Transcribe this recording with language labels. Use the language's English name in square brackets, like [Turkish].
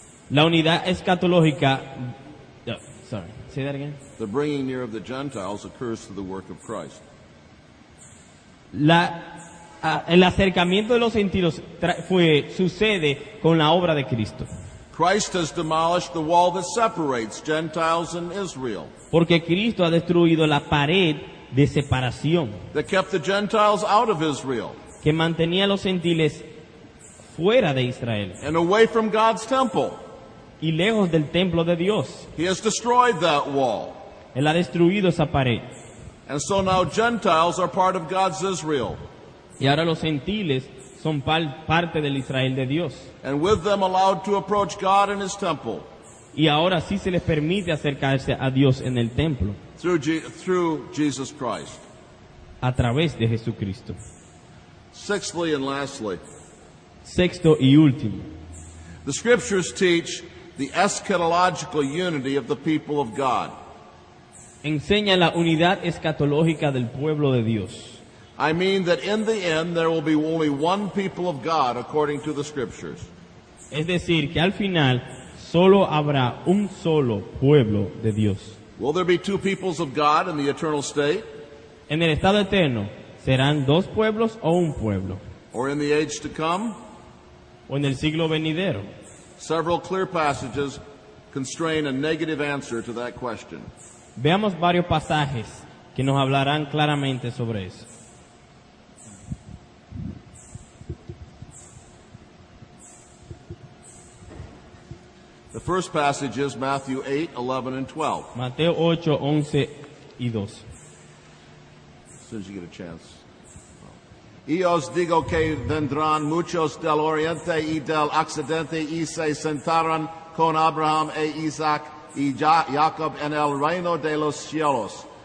[Spanish] La unidad escatológica. [English] Sorry, say that again. The bringing near of the Gentiles occurs through the work of Christ. [Spanish] El acercamiento de los gentiles sucede con la obra de Cristo. [English] Christ has demolished the wall that separates Gentiles and Israel, [Spanish] Porque Cristo ha destruido la pared de separación [English] that kept the Gentiles out of Israel [Spanish] que mantenía a los gentiles fuera de Israel [English] and away from God's temple. [Spanish] y lejos del templo de Dios. [English] He has destroyed that wall. [Spanish] Él ha destruido esa pared. [English] And so now Gentiles are part of God's Israel, [Spanish] Y ahora los gentiles son parte del Israel de Dios. [English] and with them allowed to approach God in His temple [Spanish] Y ahora sí se les permite acercarse a Dios en el templo [English] through Jesus Christ. [Spanish] a través de Jesucristo. [English] Sixthly and lastly, [Spanish] Sexto y último. [English] the Scriptures teach the eschatological unity of the people of God. [Spanish] Enseña la unidad escatológica del pueblo de Dios. [English] I mean that in the end there will be only one people of God according to the Scriptures. [Spanish] Es decir, que al final solo habrá un solo pueblo de Dios. [English] Will there be two peoples of God in the eternal state, [Spanish] En el estado eterno, ¿serán dos pueblos o un pueblo? [English] or in the age to come? [Spanish] ¿O en el siglo venidero? [English] Several clear passages constrain a negative answer to that question. [Spanish] Veamos varios pasajes que nos hablarán claramente sobre eso. [English] The first passage is Matthew 8, 11, and 12. [Spanish] Mateo 8, 11 y 12. [English] As soon as you get a chance. [Spanish] Y os digo que vendrán muchos del oriente y del occidente y se sentarán con Abraham e Isaac y Jacob en el reino de los cielos.